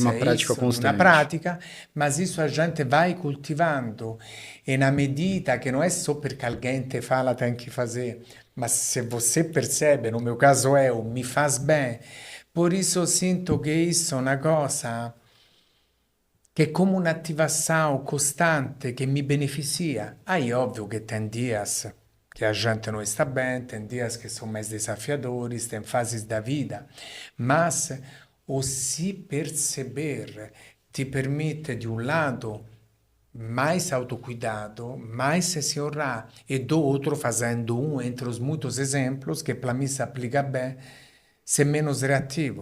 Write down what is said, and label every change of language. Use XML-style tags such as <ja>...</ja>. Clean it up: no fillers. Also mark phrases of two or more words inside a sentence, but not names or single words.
<pt>uma prática isso, de uma constante. prática, mas isso a gente vai cultivando. E na medida que não é só porque alguém te fala tem que fazer, mas se você percebe, no meu caso eu, me faz bem. Por isso eu sinto que isso é uma coisa</pt> <it>che è come un'attivazione costante che mi beneficia.</it> <pt>Aí, óbvio que tem dias que a gente não está bem, tem dias que são mais desafiadores, tem fases da vida, mas o se perceber te permite, de um lado, mais autocuidado, mais se honrar, e do outro, fazendo um entre os muitos exemplos, que para mim se aplica bem, ser menos reativo.</pt>